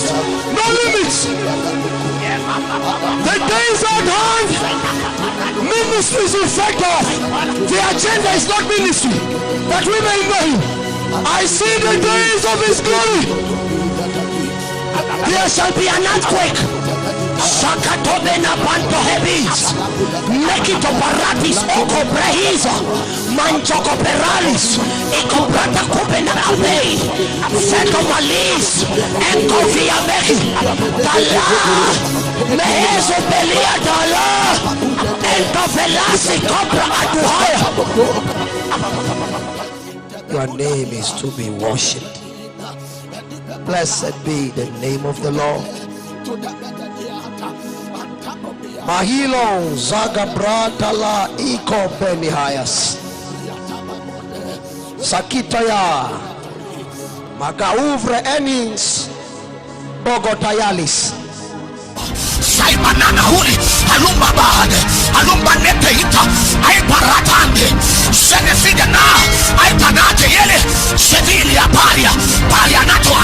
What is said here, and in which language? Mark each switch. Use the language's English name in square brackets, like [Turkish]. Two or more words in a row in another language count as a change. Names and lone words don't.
[English] No limits. The days are at hand. Ministries will fade off. The agenda is not ministry, that we may know him. I see the days of his glory. There shall be an earthquake. Shakatobena Banto Hebis, Nekito Paratis, Oko Brehiza, Manchoko Peralis, Eko Brata Kopena Abe, Feto Malis, Eko Via Behi, Tala, Mehezo Belia Tala, Eko Velasi Cobra Aduhaya. Your name is to be worshipped. Blessed be the name of the Lord. Mahilon Zagabratala Iko Benihayas Sakitaya Magauvre Enins Bogotayalis Saimanana huli alumba bahade alumba nete ita ay paratande senefide na ay panate yele sevili ya paria nato